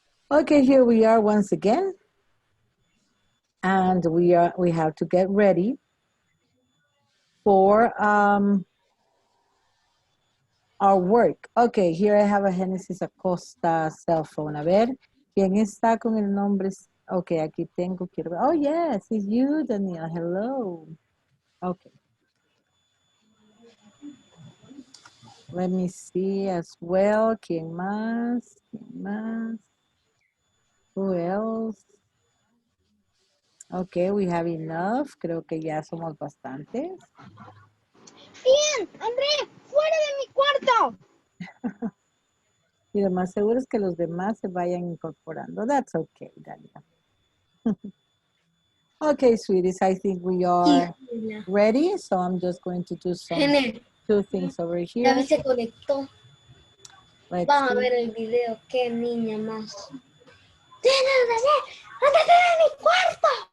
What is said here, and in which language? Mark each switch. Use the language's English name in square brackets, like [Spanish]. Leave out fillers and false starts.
[English] Okay, here we are once again. And we have to get ready for our work. Okay, here I have a Genesis Acosta cell phone. [Spanish] A ver, ¿quién está con el nombre? [English] Okay, [Spanish] aquí tengo, quiero ver. [English] Oh, yes, it's you, Daniel. Hello. Okay. Let me see as well. [Spanish] ¿Quién más? ¿Quién más? [English] Who else? Okay, we have enough. [Spanish] Creo que ya somos bastantes. Bien, André, fuera de mi cuarto. Y lo más seguro es que los demás se vayan incorporando. [English] That's okay, Daniel. Okay, sweeties, I think we are ready. So I'm just going to do two things over here. [Spanish] Ya se conectó. [English] Let's [Spanish] Vamos [English] see. [Spanish] a ver el video. Qué niña más. ¡Ándate de mi cuarto!